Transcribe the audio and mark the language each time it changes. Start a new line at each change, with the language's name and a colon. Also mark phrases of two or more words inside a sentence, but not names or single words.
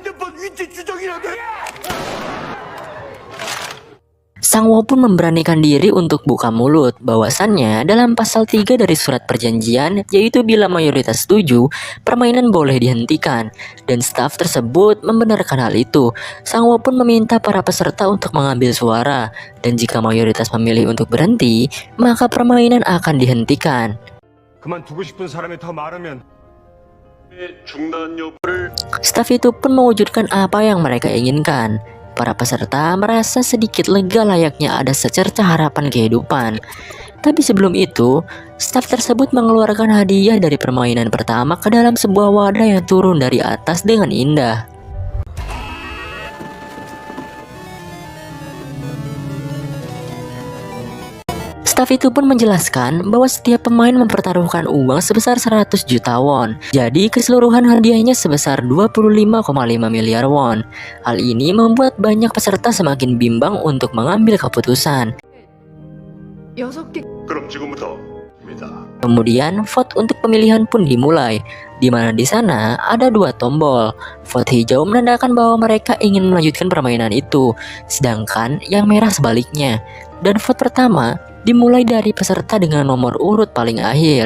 Indonesian: Sang-woo pun memberanikan diri untuk buka mulut bahwasannya dalam pasal 3 dari surat perjanjian, yaitu bila mayoritas setuju, permainan boleh dihentikan, dan staf tersebut membenarkan hal itu. Sang-woo pun meminta para peserta untuk mengambil suara, dan jika mayoritas memilih untuk berhenti, maka permainan akan dihentikan.
Korean: 그만두고 싶은 사람이 더 많으면 중단 여부를.
Indonesian: Staf itu pun mewujudkan apa yang mereka inginkan. Para peserta merasa sedikit lega layaknya ada secerca harapan kehidupan. Tapi sebelum itu, staf tersebut mengeluarkan hadiah dari permainan pertama ke dalam sebuah wadah yang turun dari atas dengan indah. Staf itu pun menjelaskan bahwa setiap pemain mempertaruhkan uang sebesar 100 juta won. Jadi keseluruhan hadiahnya sebesar 25,5 miliar won. Hal ini membuat banyak peserta semakin bimbang untuk mengambil keputusan.
Korean: 6개. 그럼 지금부터 입니다.
Indonesian: Kemudian vote untuk pemilihan pun dimulai, di mana di sana ada 2 tombol. Vote hijau menandakan bahwa mereka ingin melanjutkan permainan itu, sedangkan yang merah sebaliknya. Dan vote pertama dimulai dari peserta dengan nomor urut paling akhir.